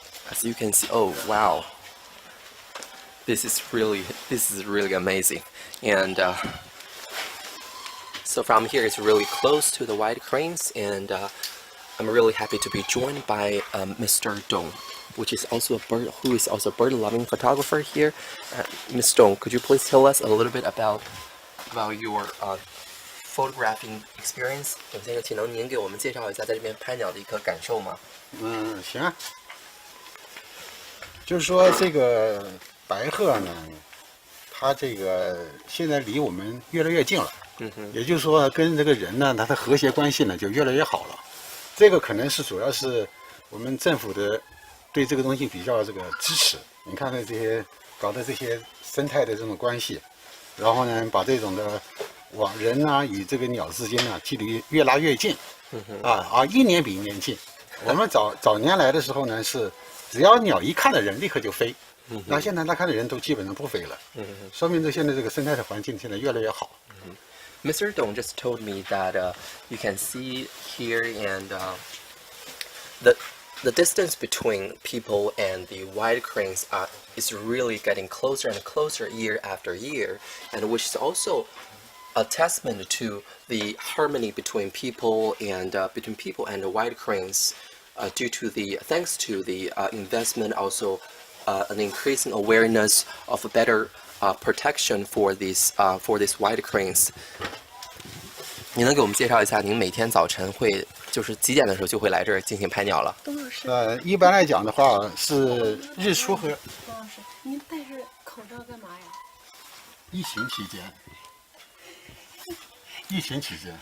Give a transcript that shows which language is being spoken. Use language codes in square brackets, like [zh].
[en] As you can see, oh wow, this is really amazing, and so from here it's really close to the white cranes, and I'm really happy to be joined by Mr. Dong, which is also who is also a bird-loving photographer here. Ms. Dong, could you please tell us a little bit about your photographing experience？ [zh] 首先，请能您给我们介绍一下在这边拍鸟的一个感受吗？行啊。就是说这个白鹤呢，它这个现在离我们越来越近了。也就是说，跟这个人呢，它的和谐关系呢就越来越好了。这个可能是主要是我们政府的对这个东西比较这个支持。你看看这些搞的这些生态的这种关系，然后呢，把这种的人啊与这个鸟之间呢距离越拉越近，一年比一年近。我们早年来的时候呢，是只要鸟一看到人立刻就飞，那现在他看到人都基本上不飞了，说明现在这个生态的环境现在越来越好。 [en] Mr. Dong just told me that you can see here, and the distance between people and the white cranes is really getting closer and closer year after year, and which is also a testament to the harmony between people and the white cranes, thanks to the investment, also an increasing awareness of a better protection for these white cranes. [zh] 您能给我们介绍一下，您每天早晨会就是几点的时候就会来这儿进行拍鸟了？董老师，一般来讲的话是日出和。董老师，您戴着口罩干嘛呀？疫情期间。疫情期间。